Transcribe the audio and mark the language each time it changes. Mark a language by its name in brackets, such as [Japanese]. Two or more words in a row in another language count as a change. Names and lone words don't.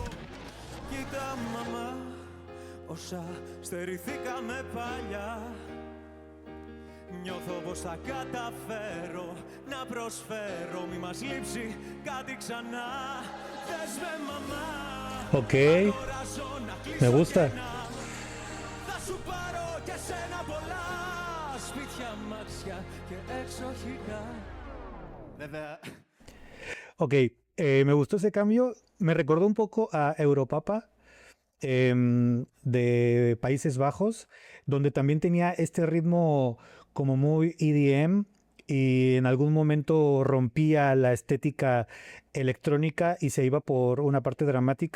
[Greek] Κοίτα μαμά, όσα στερηθήκαμε παλιά, νιώθω πως θα καταφέρω να προσφέρω, μη μας λείψει κάτι ξανά. Δες με μαμά, [Spanish] Ok, [Greek] αγοράζω να [Spanish] me [Greek] κλείσω [Spanish] gusta. [Greek] κενά. Θα σου πάρω και σένα πολλά σπίτια, μάξια και εξοχικά. Βέβαια. [Spanish] Ok, me gustó ese cambio. Me recordó un poco a Europapa de Países Bajos, donde también tenía este ritmo como muy EDM y en algún momento rompía la estética electrónica y se iba por una parte dramática.